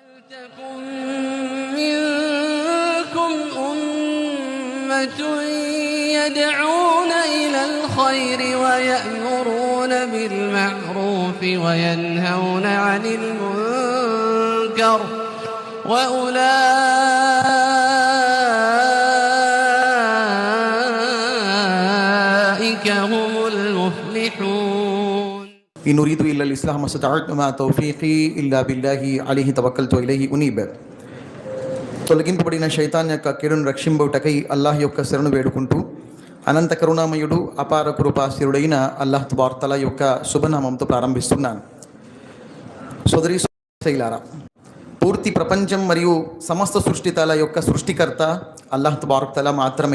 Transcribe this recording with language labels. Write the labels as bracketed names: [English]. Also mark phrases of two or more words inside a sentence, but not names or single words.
[Arabic] منكم أمة يدعون إلى الخير ويأمرون بالمعروف وينهون عن المنكر وأولئك هم المفلحون. إن أريد إلا الإصلاح ما استطعت وما توفيقي إلا بالله عليه توكلت وإليه أنيب. [Telugu] తొలగింపబడిన శైతాన్ యొక్క కీడును రక్షింబవుటకై అల్లాహ్ యొక్క శరణు వేడుకుంటూ అనంత కరుణామయుడు అపార కృపాశీరుడైన [Arabic] الله تبارك تعالى [Telugu] యొక్క శుభనామంతో ప్రారంభిస్తున్నాను. సోదరి సోదరీలారా, పూర్తి ప్రపంచం మరియు సమస్త సృష్టితల యొక్క సృష్టికర్త [Arabic] الله تبارك تعالى [Telugu] మాత్రమే.